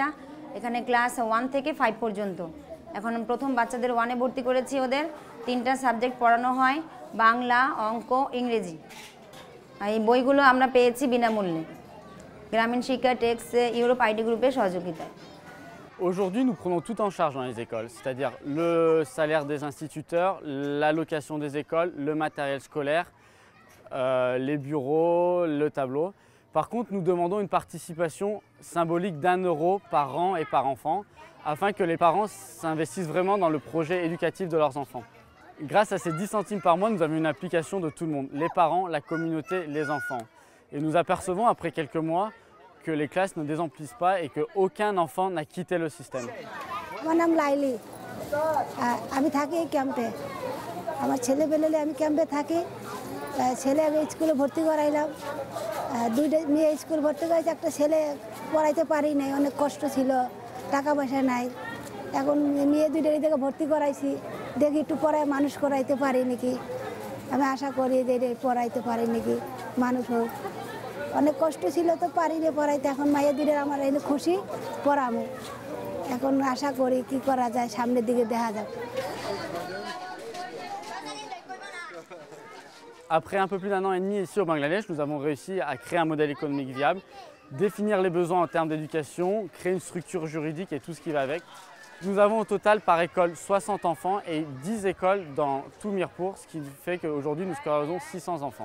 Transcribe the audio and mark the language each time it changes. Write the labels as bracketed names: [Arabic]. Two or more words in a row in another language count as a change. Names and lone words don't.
[Bangla] এখানে ক্লাস 1 থেকে 5 পর্যন্ত। এখন প্রথম বাচ্চাদের 1-এ ভর্তি করেছি। ওদের 3টা সাবজেক্ট পড়ানো হয়, বাংলা, অঙ্ক, ইংরেজি। এই বইগুলো আমরা পেয়েছি বিনামূল্যে গ্রামীণ শিক্ষা টেক্স ইউরোপ আইডি গ্রুপের সহযোগিতায়। [French] Aujourd'hui, nous prenons tout en charge dans les écoles, c'est-à-dire le salaire des instituteurs, l'allocation des écoles, le matériel scolaire, les bureaux, le tableau. Par contre, nous demandons une participation symbolique d'1 euro par an et par enfant, afin que les parents s'investissent vraiment dans le projet éducatif de leurs enfants. Grâce à ces 10 centimes par mois, nous avons une application de tout le monde, les parents, la communauté, les enfants. Et nous apercevons après quelques mois que les classes ne désemplissent pas et qu'aucun enfant n'a quitté le système. [Bangla] আমার নাম লাইলি, আমি থাকি এই ক্যাম্পে। আমার ছেলেবেলে আমি ক্যাম্পে থাকি। ছেলে আমি স্কুলে ভর্তি করাইলাম, 2টা মেয়ে স্কুল ভর্তি করেছে। একটা ছেলে পড়াইতে পারি নাই, অনেক কষ্ট ছিল, টাকা পয়সা নাই। এখন মেয়ে 2টা থেকে ভর্তি করাইছি, দেখি একটু পড়ায় মানুষ করাইতে পারি নাকি। আমি আশা করি যে পড়াইতে পারি নাকি মানুষ হোক। অনেক কষ্ট ছিল তো পারি রে পড়াইতে। এখন মায়ের 2টার আমার এনে খুশি, পড়াবো। এখন আশা করি কি করা যায়, সামনের দিকে দেখা যাক। [French] Après un peu plus d'1 an et demi ici au Bangladesh, nous avons réussi à créer un modèle économique viable, définir les besoins en termes d'éducation, créer une structure juridique et tout ce qui va avec. Nous avons au total par école 60 enfants et 10 écoles dans tout Mirpur, ce qui fait qu'aujourd'hui nous scolarisons 600 enfants.